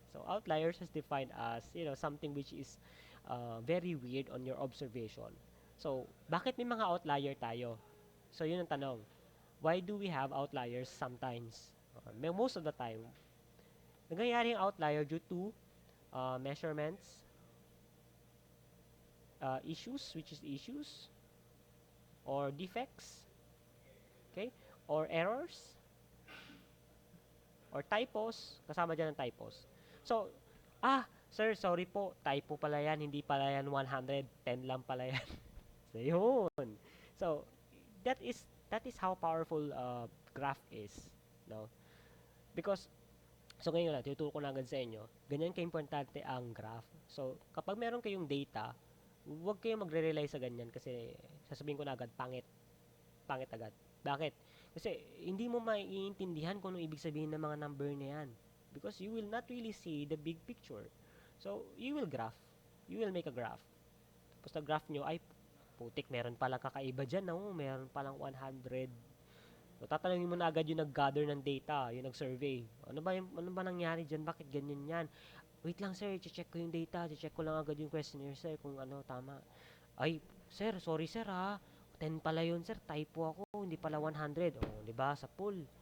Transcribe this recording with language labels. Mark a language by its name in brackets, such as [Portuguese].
[English] So outliers is defined as, something which is very weird on your observation. [Filipino] So, bakit may mga outlier tayo? So, yun ang tanong. [English] Why do we have outliers sometimes? Most of the time, [Filipino] nangyayari yung outlier [English] due to measurements, issues, which is issues, or defects, okay, or errors, or typos, [Filipino] kasama dyan ang typos. So, sir, sorry po, typo pala yan, hindi pala yan 100, 10 lang pala yan. So, yun. [English] So, that is how powerful graph is, no? Because so [Filipino] ngayon na, tinuturo ko na agad sa inyo, ganyan ka-importante ang graph. So, kapag meron kayong data, huwag kayong magre-rely sa ganyan kasi sasabihin ko na agad, pangit. Pangit agad. Bakit? Kasi hindi mo maiintindihan kung ano ibig sabihin ng mga number na yan. [English] Because you will not really see the big picture. So, you will graph. You will make a graph. [Filipino] Tapos na graph nyo, ay, putik, meron palang kakaiba dyan. No? Meron palang 100. So, tatanungin mo na agad yung nag-gather ng data, yung nag-survey. Ano ba nangyari dyan? Bakit ganyan yan? Wait lang sir, check ko yung data. Check ko lang agad yung questionnaire sir kung ano, tama. Ay, sir, sorry sir ha. 10 pala yun, sir. Typo ako. Hindi pala 100. Oh, di ba? Sa pool.